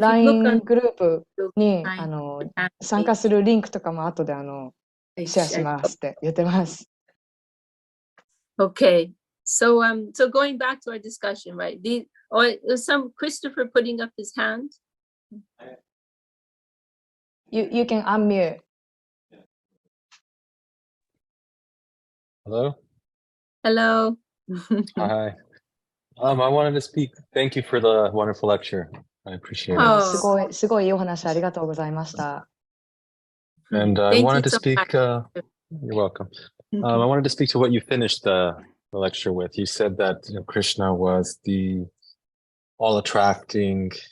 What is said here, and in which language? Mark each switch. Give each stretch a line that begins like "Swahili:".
Japanese: LINE グループに参加するリンクとかも後でシェアしますって言ってます。
English: Okay. So going back to our discussion, right? Was some Christopher putting up his hand? You can unmute. Hello. Hello. Hi. I wanted to speak. Thank you for the wonderful lecture. I appreciate it.
Japanese: すごいいいお話ありがとうございました。
English: And I wanted to speak. You're welcome. I wanted to speak to what you finished the lecture with. You said that Krishna was the all-attracting,